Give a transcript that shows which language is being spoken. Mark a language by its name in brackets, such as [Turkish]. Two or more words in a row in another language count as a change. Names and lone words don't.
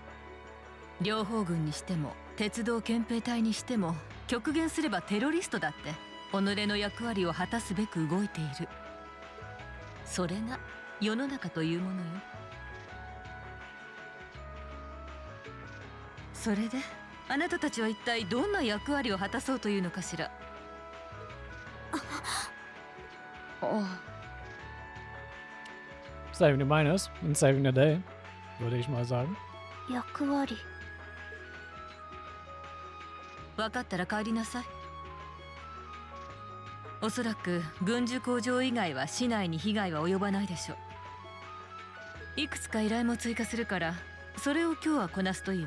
[Japanese] 両方軍にしても鉄道憲兵隊にしても極限すればテロリストだって己の役割を果たすべく動いている。それが世の中というものよ。それであなたたちは一体どんな役割を果たそうというのかしら。 [English] Saving the miners and saving the day, [German] würde ich mal sagen. [Japanese] 役割。分かったら帰りなさい。おそらく軍需工場以外は市内に被害は及ばないでしょう。いくつか依頼も追加するからそれを今日はこなすといいわ。